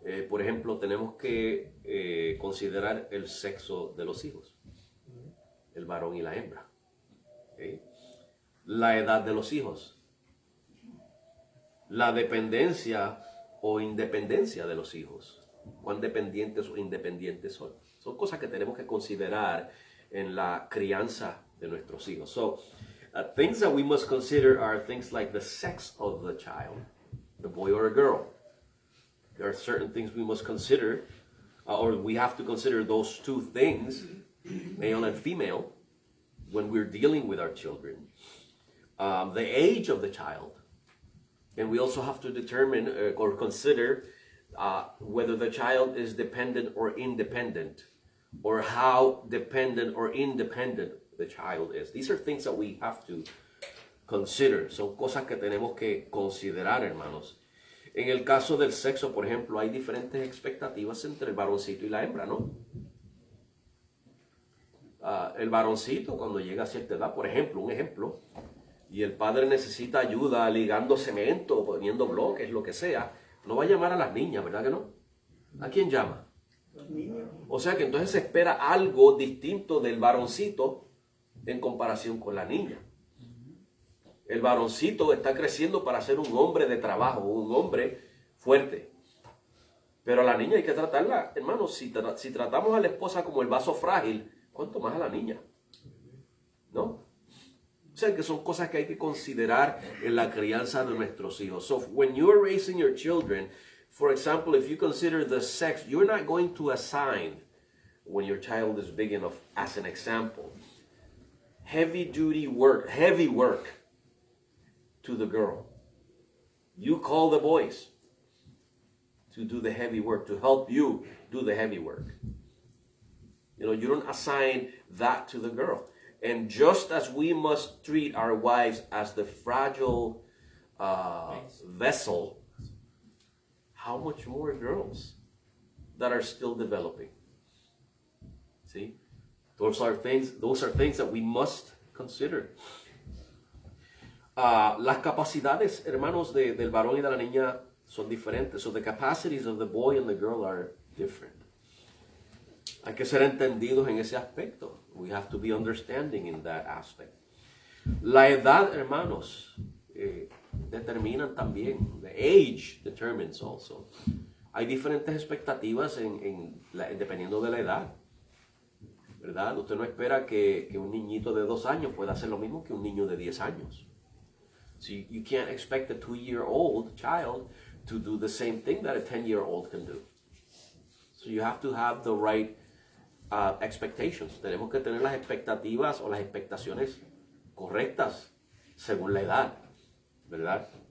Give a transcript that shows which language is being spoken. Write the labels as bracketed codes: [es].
[es] Por ejemplo, tenemos que considerar el sexo de los hijos, el varón y la hembra, ¿okay? La edad de los hijos, la dependencia o independencia de los hijos, cuán dependientes o independientes son. Son cosas que tenemos que considerar en la crianza de nuestros hijos. [en] So, things that we must consider are things like the sex of the child, the boy or a girl. There are certain things we must consider, or we have to consider those two things, male and female, when we're dealing with our children. The age of the child. And we also have to determine or consider whether the child is dependent or independent, or how dependent or independent the child is. These are things that we have to consider. [es] Son cosas que tenemos que considerar, hermanos. En el caso del sexo, por ejemplo, hay diferentes expectativas entre el varoncito y la hembra, ¿no? El varoncito, cuando llega a cierta edad, por ejemplo, un ejemplo, y el padre necesita ayuda ligando cemento, poniendo bloques, lo que sea, no va a llamar a las niñas, ¿verdad que no? ¿A quién llama? Los niños. O sea que entonces se espera algo distinto del varoncito en comparación con la niña. El varoncito está creciendo para ser un hombre de trabajo, un hombre fuerte. Pero a la niña hay que tratarla, hermanos, si tratamos a la esposa como el vaso frágil, ¿cuánto más a la niña? ¿No? O sea, que son cosas que hay que considerar en la crianza de nuestros hijos. [en] So, when you're raising your children, for example, if you consider the sex, you're not going to assign, when your child is big enough, as an example, heavy work to the girl. You call the boys to do the heavy work, to help you do the heavy work. You know, you don't assign that to the girl. And just as we must treat our wives as the fragile vessel, how much more girls that are still developing? See? Those are things that we must consider. [es] Las capacidades, hermanos, del varón y de la niña son diferentes. [en] So the capacities of the boy and the girl are different. [es] Hay que ser entendidos en ese aspecto. [en] We have to be understanding in that aspect. [es] La edad, hermanos, determinan también. [en] The age determines also. [es] Hay diferentes expectativas dependiendo de la edad. ¿Verdad? Usted no espera que un niñito de 2 años pueda hacer lo mismo que un niño de 10 años. [en] So you can't expect a 2-year-old child to do the same thing that a 10-year-old can do. So you have to have the right expectations. [es] Tenemos que tener las expectativas o las expectaciones correctas según la edad, ¿verdad?